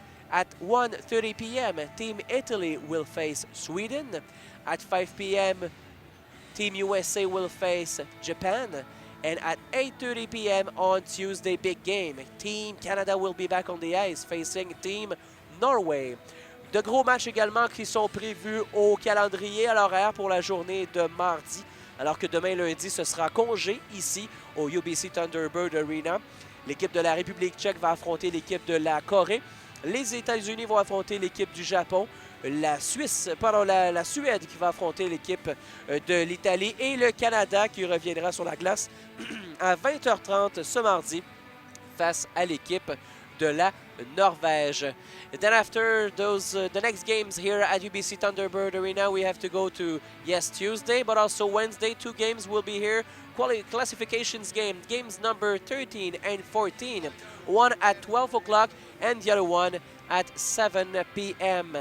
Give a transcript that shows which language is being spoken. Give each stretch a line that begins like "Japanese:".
English: At 1:30 p.m., Team Italy will face Sweden. At 5 p.m., Team USA will face Japan. And at 8:30 p.m. on Tuesday, big game, Team Canada will be back on the ice facing Team Norway.
French: De gros matchs également qui sont prévus au calendrier à l'horaire pour la journée de mardi, alors que demain lundi, ce sera congé ici au UBC Thunderbird Arena. L'équipe de la République tchèque va affronter l'équipe de la Corée. Les États-Unis vont affronter l'équipe du Japon. La Suède qui va affronter l'équipe de l'Italie. Et le Canada qui reviendra sur la glace à 20h30 ce mardi face à l'équipe de la Norvège.
English: Then after the next games here at UBC Thunderbird Arena, we have to go to, yes, Tuesday, but also Wednesday. 2 games will be here. Classifications games number 13 and 14. One at 12 o'clock and the other one at 7 p.m.